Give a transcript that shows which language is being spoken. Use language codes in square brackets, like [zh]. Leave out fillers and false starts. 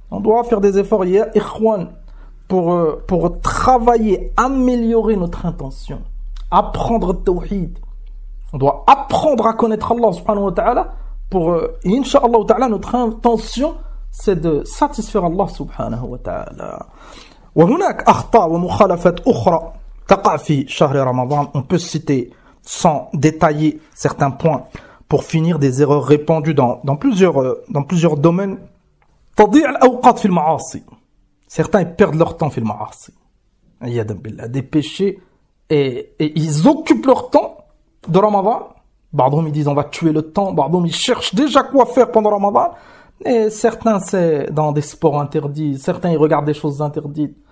[fr] On doit faire des efforts, ya ikhwan, pour travailler, améliorer notre intention, apprendre le tawhid. On doit apprendre à connaître Allah subhanahu wa ta'ala pour, incha'Allah ta'ala, notre intention, c'est de satisfaire Allah subhanahu wa ta'ala. [ar] وهناك أخطاء ومخالفات أخرى تقع في شهر رمضان. [fr] On peut citer sans détailler certains points pour finir des erreurs répandues dans plusieurs domaines. [ar] تضيع الأوقات في المعاصي. [fr] Certains ils perdent leur temps [ar] في المعاصي. عياذا بالله. [fr] Des péchés et ils occupent leur temps de Ramadan. [ar] بعضهم [fr] ils disent on va tuer le temps. بعضهم ils cherchent déjà quoi faire pendant Ramadan. Et certains c'est dans des sports interdits. Certains ils regardent des choses interdites.